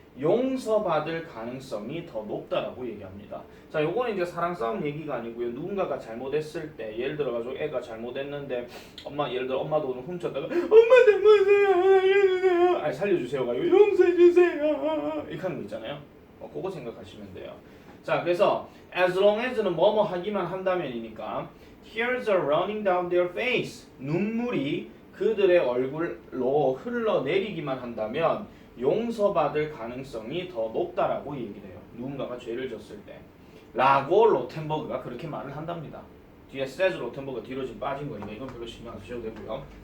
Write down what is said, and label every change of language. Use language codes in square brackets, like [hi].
[ko] 용서받을 가능성이 더 높다라고 얘기합니다. 자, 요거는 이제 사랑 싸움 얘기가 아니고요. 누군가가 잘못했을 때, 예를 들어 가지고 애가 잘못했는데 예를 들어 엄마도 오늘 훔쳤다가 엄마 잘못해요, 알려주세요, 아니 살려주세요가 용서해 주세요 이렇게 하는 거 있잖아요. 그거 생각하시면 돼요. 자, 그래서 [en] as long as는 [ko] 뭐뭐 하기만 한다면이니까 [en] tears are running down their face. [ko] 눈물이 그들의 얼굴로 흘러내리기만 한다면 용서받을 가능성이 더 높다라고 얘기를 해요. 누군가가 죄를 졌을 때 라고 로텐버그가 그렇게 말을 한답니다. 뒤에 says 로텐버그 뒤로 지금 빠진 거니까 이건 별로 신경 안 쓰셔도 되고요.